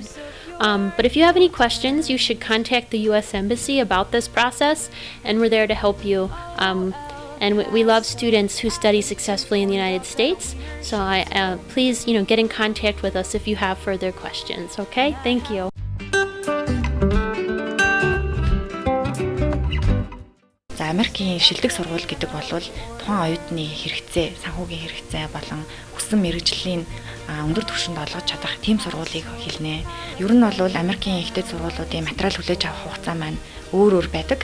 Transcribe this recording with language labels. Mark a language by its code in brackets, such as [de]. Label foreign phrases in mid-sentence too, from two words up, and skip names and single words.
[en] But if you have any questions, you should contact the U.S. Embassy about this process, and we're there to help you. And we love students who study successfully in the United States. So please, get in contact with us if you have further questions. Okay? Thank you. [mn] За, Америкийн шилдэг сургууль гэдэг бол тухайн оюутны хэрэгцээ, санхүүгийн хэрэгцээ болон хүссэн мэргэжлийн өндөр түвшинд олгож чадах тийм сургуулийг хэлнэ. Ер нь бол Америкийн ихтэй сургуулиудын материал хүлээж авах хугацаа маань өөр байдаг.